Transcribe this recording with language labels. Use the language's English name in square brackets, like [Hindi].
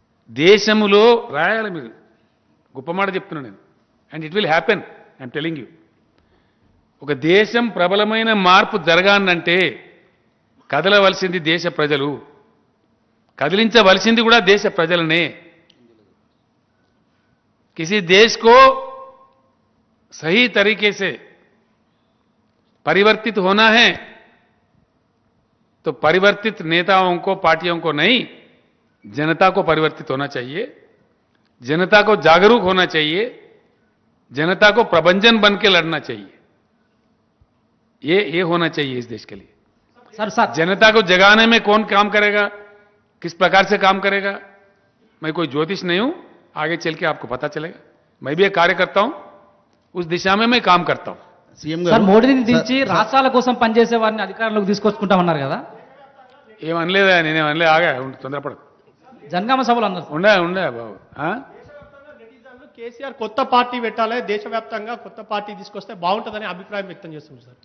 [Telugu] దేశంలో రాయాలి మీరు, గొప్ప మాట చెప్తున్నాను నేను. [English] And it will happen, I'm telling you. [Telugu] ఒక దేశం ప్రబలమైన మార్పు జరగాలంటే కదలవలసింది దేశ ప్రజలు, కదిలించవలసింది కూడా దేశ ప్రజలనే. [Hindi] किसी देश को सही तरीके से परिवर्तित होना है तो परिवर्तित नेताओं को, पार्टियों को नहीं, जनता को परिवर्तित होना चाहिए, जनता को जागरूक होना चाहिए, जनता को प्रबंधन बन के लड़ना चाहिए. ये होना चाहिए इस देश के लिए. सर जनता को जगाने में कौन काम करेगा, किस प्रकार से काम करेगा, मैं कोई ज्योतिष नहीं हूं, आगे चल के आपको पता चलेगा. मैं भी एक कार्य करता हूं, उस दिशा में मैं काम करता हूं. [Telugu] సార్, మోడీని దించి రాష్ట్రాల కోసం పనిచేసే వారిని అధికారంలోకి తీసుకొచ్చుకుంటామన్నారు కదా. ఏమనలేదా? నేనేమనలే, ఆగా తొందరపడదు. జనగామ సభలు అన్నారు. ఉండే బాబు. కేసీఆర్ కొత్త పార్టీ పెట్టాలి, దేశవ్యాప్తంగా కొత్త పార్టీ తీసుకొస్తే బాగుంటుందని అభిప్రాయం వ్యక్తం చేస్తుంది సార్.